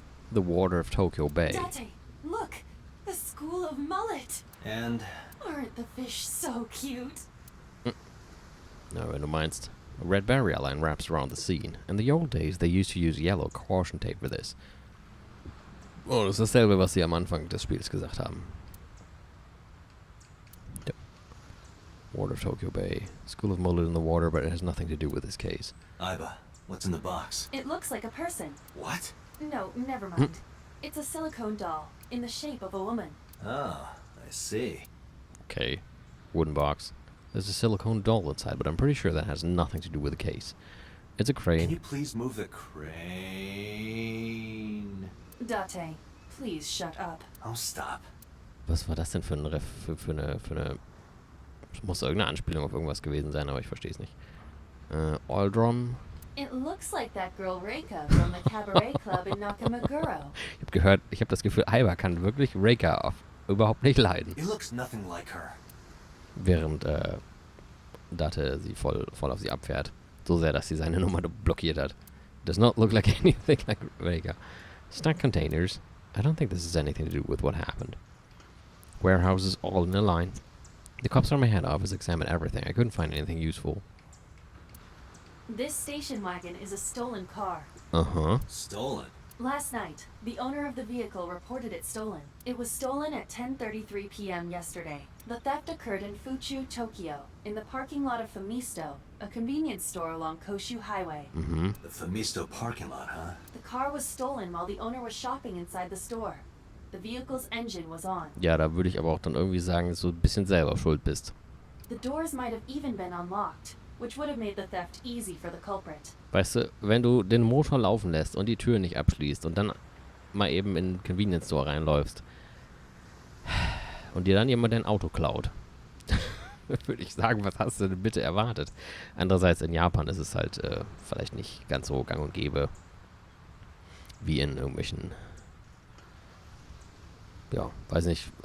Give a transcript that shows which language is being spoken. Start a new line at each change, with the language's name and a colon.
English: The water of Tokyo Bay. Date, look! The School of Mullet! And Aren't the fish so cute?
German: Na, wenn du meinst.
English: A red barrier line wraps around the scene. In the old days, they used to use yellow caution tape for this.
German: Oh, das ist dasselbe, was sie am Anfang des Spiels gesagt haben.
English: Yep. Ward of Tokyo Bay. School of Mullet in the water, but it has nothing to do with this case. Iba, what's in the box? It looks like a person. What? No, never mind. It's a silicone doll in the shape of a woman. Oh, I see. Okay. Wooden box. There's a silicone doll inside, but I'm pretty sure that has nothing to do with the case. It's a Can you crane. please move the crane? Date, please shut up. Oh, stop.
German: Was war das denn für ein für eine... Es muss irgendeine Anspielung auf irgendwas gewesen sein, aber ich verstehe es nicht.
English: Aldrum. It looks like that girl Reika from the cabaret club in Nakamaguro.
German: Ich habe gehört, ich habe das Gefühl, Iva kann wirklich Reika überhaupt nicht leiden.
English: He looks nothing like her.
German: Während Date sie voll auf sie abfährt. So sehr, dass sie seine Nummer blockiert hat.
English: Does not look like anything like Reika. Stack containers. I don't think this has anything to do with what happened. Warehouses all in a line. The cops from my head office examined everything. I couldn't find anything useful. This station wagon is a stolen car. Uh-huh. Stolen. Last night, the owner of the vehicle reported it stolen. It was stolen at 10:33 p.m. yesterday. The theft occurred in Fuchu, Tokyo, in the parking lot of Famisto, a convenience store along Koshu Highway. Mhm. The Famisto parking lot, huh? The car was stolen while the owner was shopping inside the store. The vehicle's engine was on.
German: Ja, da würde ich aber auch dann irgendwie sagen, dass du ein bisschen selber schuld bist.
English: The doors might have even been unlocked, which would have made the theft easy for the culprit.
German: Weißt du, wenn du den Motor laufen lässt und die Tür nicht abschließt und dann mal eben in den Convenience Store reinläufst und dir dann jemand dein Auto klaut, würde ich sagen, was hast du denn bitte erwartet? Andererseits in Japan ist es halt vielleicht nicht ganz so gang und gäbe wie in irgendwelchen, ja, weiß nicht.